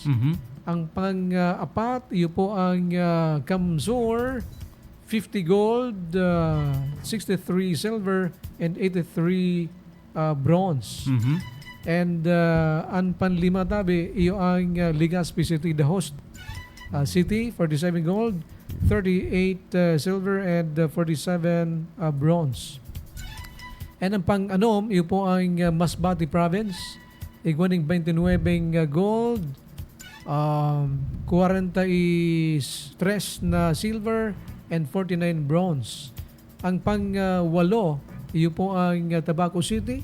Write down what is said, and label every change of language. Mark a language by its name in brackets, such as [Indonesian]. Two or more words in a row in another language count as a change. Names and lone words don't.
[Bikol] Ang pang-apat, iyo po ang Kamsur, [English] 50 gold, 63 silver, and 83 bronze. [Bikol] And ang panlima tabi, iyo ang Legazpi City, [English] the host city, 47 gold, 38 silver, and 47 bronze. [Bikol] And ang pang-anom, iyo po ang Masbate Province, igwaning [English] 29 gold, [Bikol] 43 na silver, [English] and 49 bronze. [Bikol] Ang pang-walo, iyo po ang Tabaco City.